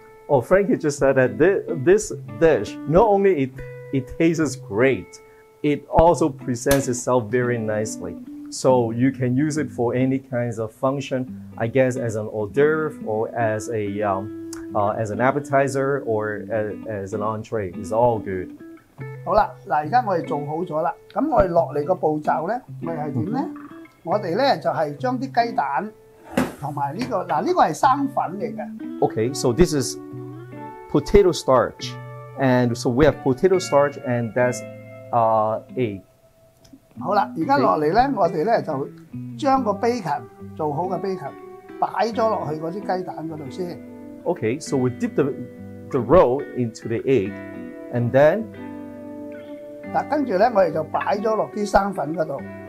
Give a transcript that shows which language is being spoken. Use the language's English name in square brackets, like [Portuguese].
[English] Oh, Frankie just said that this dish not only it tastes great, it also presents itself very nicely. So you can use it for any kinds of function, I guess, as an hors d'oeuvre or as an appetizer or as an entree. It's all good. [Cantonese] 好啦，嗱，而家我哋做好咗啦。咁我哋落嚟個步驟咧，我哋係點咧？我哋咧就係將啲雞蛋同埋呢個嗱，呢個係生粉嚟嘅。 [English] Okay, so this is potato starch, and so we have potato starch, and that's egg. [Cantonese] 好啦，而家落嚟咧，我哋咧就將個 bacon 做好嘅 bacon 擺咗落去嗰啲雞蛋嗰度先。 [English] Okay, so we dip the roll into the egg, and then [Cantonese] 嗱，跟住咧我哋就擺咗落啲生粉嗰度。